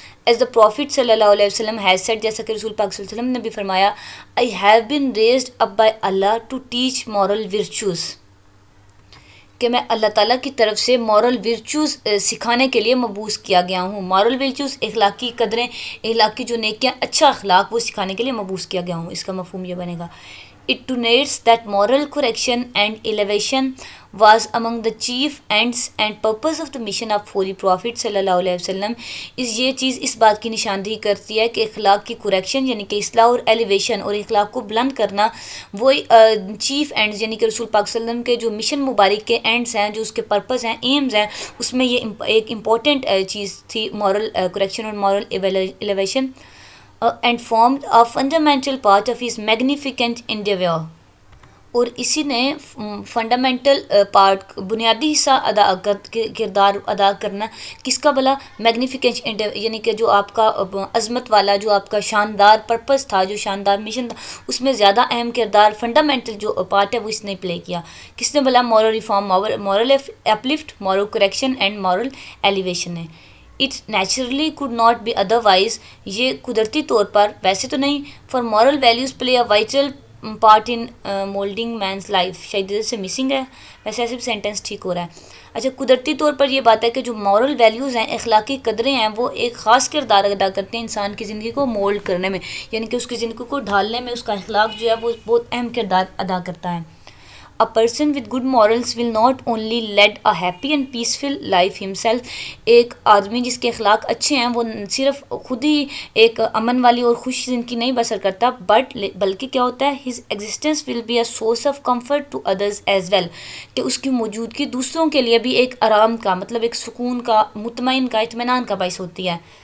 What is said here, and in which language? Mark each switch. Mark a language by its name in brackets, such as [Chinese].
[English] As the Prophet [Urdu] صلی اللہ علیہ وسلم [English] has said، [Urdu] جیسا کہ رسول پاک صلی اللہ علیہ وسلم نے بھی فرمایا، [English] I have been raised up by Allah to teach moral virtues، [Urdu] کہ میں اللہ تعالیٰ کی طرف سے مورل ورچوز سکھانے کے لیے مبعوث کیا گیا ہوں. مورل ورچوز اخلاقی قدریں، اخلاقی جو نیکیاں، اچھا اخلاق، وہ سکھانے کے لیے مبعوث کیا گیا ہوں. اس کا مفہوم یہ بنے گا. [English] It denotes that moral correction and elevation was among the chief ends and purpose of the mission of Holy Prophet صلی اللہ علیہ وسلم. [Urdu] یہ چیز اس بات کی نشاندہی کرتی ہے کہ اخلاق کی کریکشن یعنی کہ اصلاح اور ایلیویشن اور اخلاق کو بلند کرنا، وہ چیف اینڈز یعنی کہ رسول پاک صلی اللہ علیہ وسلم کے جو مشن مبارک کے اینڈز ہیں، جو اس کے پرپز ہیں، ایمز ہیں، اس میں یہ ایک امپورٹنٹ چیز تھی، مورل کریکشن اور moral elevation. [English] And formed a fundamental part of his magnificent endeavor. [Urdu] اور اسی نے فنڈامنٹل پارٹ، بنیادی حصہ کردار ادا کرنا کس کا بلا؟ میگنیفیکینٹ، یعنی کہ جو آپ کا عظمت والا، جو آپ کا شاندار پرپس تھا، جو شاندار مشن تھا، اس میں زیادہ اہم کردار، فنڈامنٹل جو پارٹ ہے وہ اس نے پلے کیا. کس نے بلا؟ Moral reform, moral uplift, moral correction and moral elevation ہے. [English] It naturally could not be otherwise، [Urdu] یہ قدرتی طور پر ویسے تو نہیں، [English] for moral values play a vital part in molding man's life. [Urdu] شاید سے مسنگ ہے، ویسے ایسے بھی سینٹینس ٹھیک ہو رہا ہے. اچھا، قدرتی طور پر یہ بات ہے کہ جو مورل ویلیوز ہیں، اخلاقی قدریں ہیں، وہ ایک خاص کردار ادا کرتے ہیں انسان کی زندگی کو مولڈ کرنے میں، یعنی کہ اس کی زندگی کو ڈھالنے میں اس کا اخلاق جو ہے وہ بہت اہم کردار ادا کرتا ہے. [English] A person with good morals will not only lead a happy and peaceful life himself، [Urdu] ایک آدمی جس کے اخلاق اچھے ہیں وہ صرف خود ہی ایک امن والی اور خوش زندگی نہیں بسر کرتا، بلکہ کیا ہوتا ہے، [English] his existence will be a source of comfort to others as well، [Urdu] کہ اس کی موجودگی دوسروں کے لیے بھی ایک آرام کا، مطلب ایک سکون کا، مطمئن کا، اطمینان کا باعث ہوتی ہے.